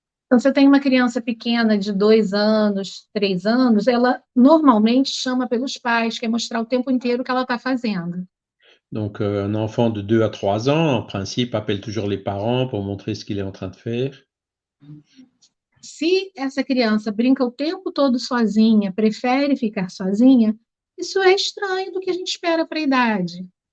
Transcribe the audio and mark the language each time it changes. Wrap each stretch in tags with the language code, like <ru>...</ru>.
<pt>Então, você tem uma criança pequena de 2 anos, 3 anos, ela normalmente chama pelos pais, quer mostrar o tempo inteiro o que ela está fazendo.</pt> <fr>Donc, un enfant de 2 à 3 ans, en principe, appelle toujours les parents pour montrer ce qu'il est en train de faire.</fr> <pt>Se essa criança brinca o tempo todo sozinha, prefere ficar sozinha, isso é estranho do que a gente espera para a idade.</pt>